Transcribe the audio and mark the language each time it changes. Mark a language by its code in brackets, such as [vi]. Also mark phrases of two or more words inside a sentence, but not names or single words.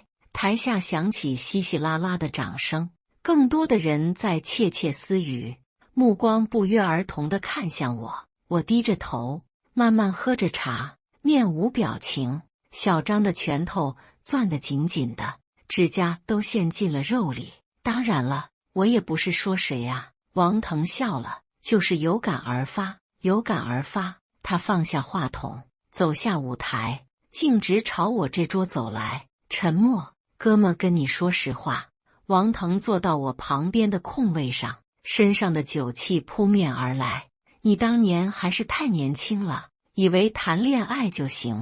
[zh] 台下響起稀稀拉拉的掌聲，更多的人在竊竊私語，目光不約而同地看向我。我低着頭，慢慢喝着茶，面無表情。小張的拳頭攥得緊緊的，指甲都陷進了肉裡。當然了，我也不是說誰啊。王腾笑了，就是有感而發，有感而發。他放下話筒，走下舞台，徑直朝我這桌走來。沉默。哥們，跟你說實話。王腾坐到我旁邊的空位上，身上的酒氣撲面而來。你當年還是太年輕了，以為談戀愛就行。